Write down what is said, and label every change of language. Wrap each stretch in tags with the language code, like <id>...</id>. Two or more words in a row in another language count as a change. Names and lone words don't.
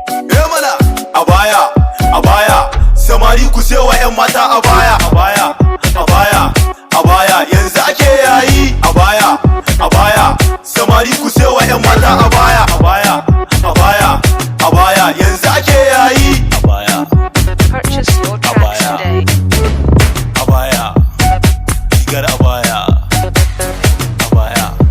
<ha>Eh mana, abaya, abaya. Samari ku sai wa 'yan mata abaya. Abaya, abaya, abaya. Yanzu ake yayi. Abaya, abaya. Samari ku sai wa 'yan mata abaya. Abaya, abaya, abaya. Yanzu ake yayi. Abaya.</ha> <en>Purchase your tracks Abaya. today. Abaya.</en> <ha>Rigar abaya. Abaya.</ha>